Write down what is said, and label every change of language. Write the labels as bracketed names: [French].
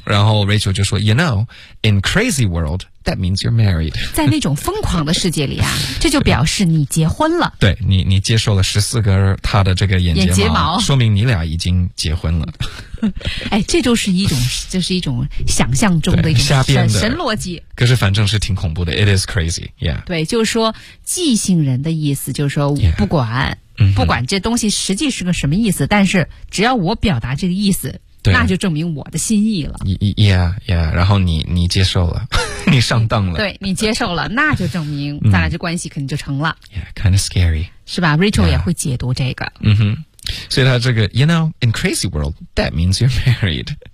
[Chinese] 然后 Rachel 就说 [English] you know in crazy worldThat means you're married. [Chinese] 在那种疯狂的世界里啊，这就表示你结婚了。对，你接受了14根他的这个眼睫毛说明你俩已经结婚了。哎，这就是一种，就是一种想象中的一种瞎编的神逻辑。可是反正是挺恐怖的 ， [English] It is crazy, yeah. [Chinese] 对，就是说即兴人的意思，就是说我不管、不管这东西实际是个什么意思，但是只要我表达这个意思。那就证明我的心意了。 [English] Yeah, yeah, [Chinese] 然后你接受了，你上当了。对，你接受了，那就证明咱俩这关系肯定就成了。 [English] Yeah, kind of scary. [Chinese] 是吧 ?Rachel、也会解读这个。嗯哼。所以他这个 [English] ,you know, in crazy world, that means you're married.